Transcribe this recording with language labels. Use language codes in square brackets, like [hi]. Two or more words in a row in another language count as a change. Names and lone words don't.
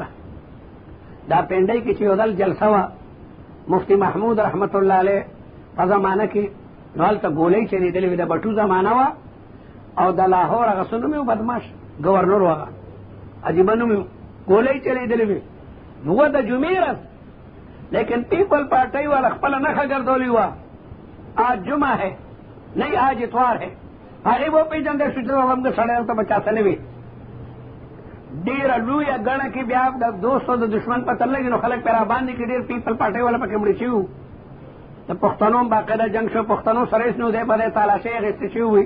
[ps] دا پنډۍ کې چې یو ځل جلسه وه مفتی محمود [ar] رحمت الله علیه [ps] په زمانه کې، نو هلته ګولۍ چلېدلې وې، د بټو زمانه وه، او د لاهور هغه څه نوم یې و بدماش ګورنر و، هغه عجیبه نوم یې و، ګولۍ چلېدلې وې. نو وہ د جمعې ورځ لیکن پیپل پارٹی والا خپله نښه ګرځولې وه، [ur] آج جمعه ہے نہیں آج اتوار ہے. [ps] هغې وپېژندی شو چې زموږ سړی هلته به چاته نه وي. ډېره لویه ګڼه کې بیا د دوست او د دشمن پته لګي، نو خلک پرې راباندې کې ډېر پیپل پارټۍ والا پکې مړي شوي وو. د پښتنو هم باقاعده جنګ شو، پښتنو سره هېڅ نو دی په دی تالاشۍ اخېستې شوي وي.